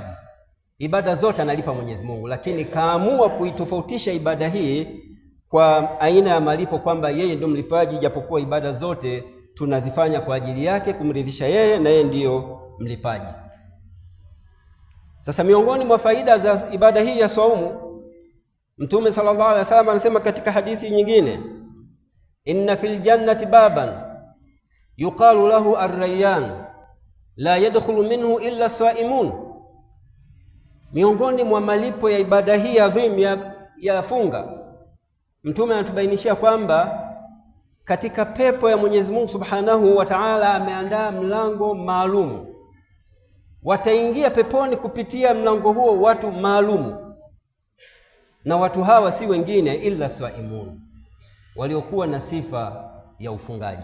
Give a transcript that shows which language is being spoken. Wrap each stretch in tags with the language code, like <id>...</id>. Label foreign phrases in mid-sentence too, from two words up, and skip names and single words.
<sw>Ibada zote analipa Mwenyezi Mungu, lakini kaamua kuitofautisha ibada hii kwa aina ya malipo kwamba yeye ndio mlipaji, japokuwa ibada zote tunazifanya kwa ajili yake kumridhisha yeye na yeye ndiyo mlipaji. Sasa miongoni mwa faida za ibada hii ya saumu, Mtume</sw> <ar>صلى الله عليه وسلم</ar> <sw>anasema katika hadithi nyingine,</sw> <ar>إن في الجنة باباً يقال له الريان لا يدخل منه إلا الصائمون.</ar> <sw>Miongoni mwa malipo ya ibada hii adhim ya funga, Mtume anatubainishia kwamba katika pepo ya Mwenyezi Mungu</sw> <ar>سبحانه وتعالى</ar> <sw>ameandaa mlango maalum. Wataingia peponi kupitia mlango huo watu maalum, na watu hawa si wengine</sw> <ar>إلا صائمون,</ar> <sw>waliokuwa na sifa ya ufungaji.</sw>